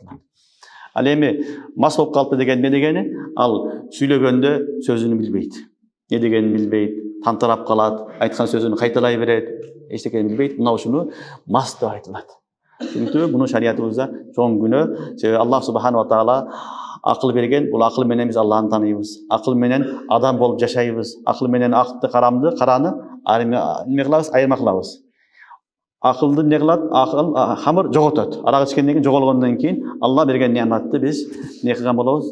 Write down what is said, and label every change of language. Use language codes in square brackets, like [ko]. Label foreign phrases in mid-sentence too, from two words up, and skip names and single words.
[ky] Ал эми мас болуп калыпты деген эмне дегени? Ал сүйлөгөндө сөзүн билбейт. Не дегенин билбейт, тантарап калат, айткан сөзүн кайталай берет, эчтекени билбейт. Мына ушуну мас деп айтылат. Түнүктүбү? Буну шариятыбызда чоң күнөө. Себеби [ar] الله سبحانه وتعالى [ky] акыл берген. Бул акыл менен биз Аллахты тааныйбыз. Акыл менен адам болуп жашайбыз. Акыл менен акты, караны эме кылабыз, айырма кылабыз. Акылды эмне кылат? Акыл хамыр жоготот. Арак ичкенден кийин, жоголгондон кийин Алла берген неаматты биз эмне кылган болобуз?